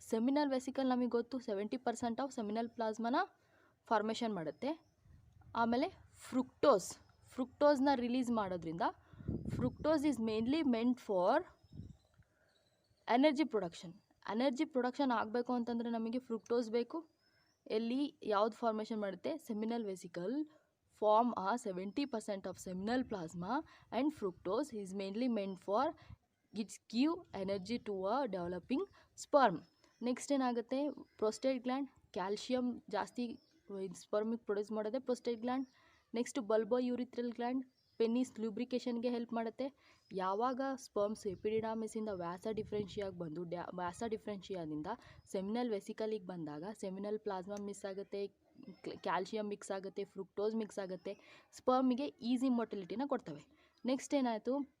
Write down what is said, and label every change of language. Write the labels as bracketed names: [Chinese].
[Kannada] Seminal vesicle ನಮಗೆ ಗೊತ್ತು 70% of seminal ಪ್ಲಾಸ್ಮಾನ formation ಮಾಡುತ್ತೆ. ಆಮೇಲೆ ಫ್ರುಕ್ಟೋಸ್ನ ರಿಲೀಸ್ ಮಾಡೋದ್ರಿಂದ [English] fructose is mainly meant for energy production [Kannada] ಆಗಬೇಕು ಅಂತಂದರೆ ನಮಗೆ ಫ್ರುಕ್ಟೋಸ್ ಬೇಕು. ಎಲ್ಲಿ ಯಾವ್ದು ಫಾರ್ಮೇಷನ್ ಮಾಡುತ್ತೆ? [English] Seminal vesicle form a 70% of seminal plasma, and fructose is mainly meant for it give energy to a developing sperm. [Kannada] Next ಏನಾಗುತ್ತೆ? Prostate gland, calcium ಜಾಸ್ತಿ ಸ್ಪರ್ಮಿಗೆ produce ಮಾಡೋದೇ prostate gland. Next ಬಲ್ಬೋಯುರಿಥ್ರಲ್ gland, penis ಲೂಬ್ರಿಕೇಷನ್ಗೆ help ಮಾಡುತ್ತೆ. ಯಾವಾಗ sperms ಎಪಿಡಿಡಮಿಸಿಂದ ವ್ಯಾಸ ಡಿಫ್ರೆನ್ಷಿಯಾಗಿ ಬಂದು ವ್ಯಾಸ ಡಿಫ್ರೆನ್ಷಿಯಾದಿಂದ seminal ವೆಸಿಕಲಿಗೆ ಬಂದಾಗ seminal plasma miss ಆಗುತ್ತೆ, calcium mix ಆಗುತ್ತೆ, fructose mix ಆಗುತ್ತೆ, ಸ್ಪರ್ಮಿಗೆ ಈಸಿ ಮೊಟಿಲಿಟಿನ ಕೊಡ್ತವೆ. ನೆಕ್ಸ್ಟ್ ಏನಾಯಿತು?